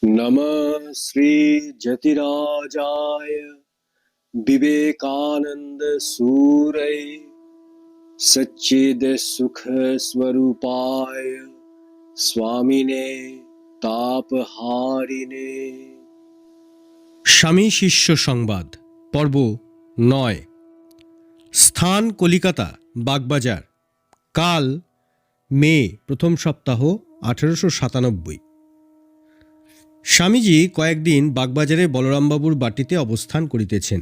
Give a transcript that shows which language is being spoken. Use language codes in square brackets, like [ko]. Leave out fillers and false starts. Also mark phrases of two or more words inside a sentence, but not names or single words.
[sa] नमः श्री जतिराजाय विवेकानंद सूरय सच्चिद सुख स्वरूपाय स्वामिने तापहारिणे। [bn] স্বামী শিষ্য সংবাদ পর্ব ৯। স্থান কলিকাতা বাগবাজার। কাল মে প্রথম সপ্তাহ 1897। স্বামীজি কয়েকদিন বাগবাজারে বলরামবাবুর বাটিতে অবস্থান করিতেছেন।